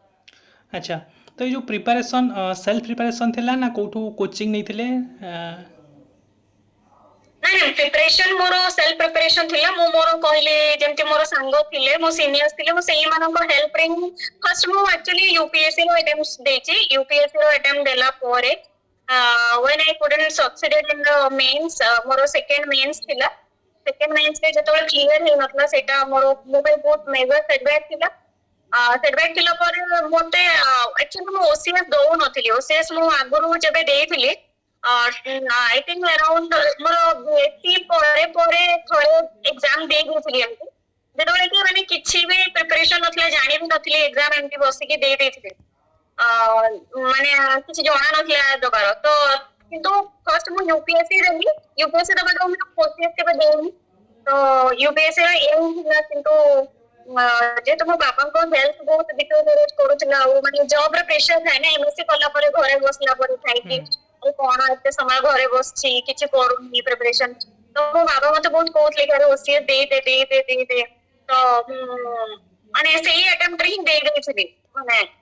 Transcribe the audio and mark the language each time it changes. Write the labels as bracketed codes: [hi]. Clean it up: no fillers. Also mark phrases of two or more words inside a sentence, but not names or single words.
[or] ଆଚ୍ଛା ତ ଏଇ ଯେଉଁ [en] preparation self preparation [or] ଥିଲା ନା କେଉଁଠୁ କୋଚିଂ ନେଇଥିଲେ? ନାଇଁ ପ୍ରିପାରେସନ ମୋର [en] self preparation [or] ଥିଲା ମୁଁ ମୋର କହିଲି ଯେମିତି ମୋର ସାଙ୍ଗ ଥିଲେ ମୋ ସିନିୟର୍ସ ଥିଲେ ମୁଁ ସେଇମାନଙ୍କ ହେଲ୍ପରେ ହିଁ ଫାର୍ଷ୍ଟ ମୁଁ ଆକ୍ଚୁଆଲି ୟୁପିଏସସି ର ଆଟେମ୍ପ୍ଟ ଦେଇଛି ୟୁପିଏସସି ର ଆଟେମ୍ପ୍ଟ ଦେଲା ପରେ [en] when I couldn't succeed in the mains [or] ମୋର [en] second mains [or] ଥିଲା [en] second mains [or] ରେ ଯେତେବେଳେ କ୍ଲିୟର ହେଇନଥିଲା ସେଇଟା ମୋର ମୋ ପାଇଁ ବହୁତ [en] major setback [or] ଥିଲା ସେଟବ୍ୟାକ୍ ଥିଲା ପରେ ମତେ ଆକ୍ଚୁଆଲି ମୁଁ OCS ଦଉନଥିଲି OCS ମୁଁ ଆଗରୁ ଯେବେ ଦେଇଥିଲି [en] I think around [or] ମୋର BSc ପରେ ପରେ ଥରେ ଏକ୍ଜାମ ଦେଇଥିଲି ଏମିତି ଯେତେବେଳେ କି ମାନେ କିଛି ବି ପ୍ରିପାରେସନ ନଥିଲା ଜାଣି ବି ନଥିଲି ଏକ୍ଜାମ ଏମିତି ବସିକି ଦେଇଥିଲି ମାନେ କିଛି ଜଣା ନଥିଲା ଦବାର ତ କିନ୍ତୁ ଫାର୍ଷ୍ଟ ମୁଁ ୟୁପିଏସସି ଦେଲି ୟୁପିଏସସି ଦବାଟା ମୁଁ OCS କେବେ ଦେଇନି ତ ୟୁପିଏସସି ର ଏମ୍ ଥିଲା କିନ୍ତୁ ଯେହେତୁ ମୋ ବାବାଙ୍କ ହେଲ୍ଥ ବହୁତ ଡିଟେରିଅରେଟ୍ କରୁଥିଲା ଆଉ ମାନେ ଜବ୍ ର ପ୍ରେସର ଥାଏ ନା MSc କଲା ପରେ ଘରେ ବସିଲା ପରେ ଥାଇକି କଣ ଏତେ ସମୟ ଘରେ ବସିଛି କିଛି କରୁନି ପ୍ରିପାରେସନ ତ ମୋ ବାବା ମତେ ବହୁତ କହୁଥିଲେ କି ଆରେ OCS ଦେଇଦେ ତ ମାନେ ସେଇ ଆଟେମ୍ପ୍ଟ ରେ ହିଁ ଦେଇଥିଲି ମାନେ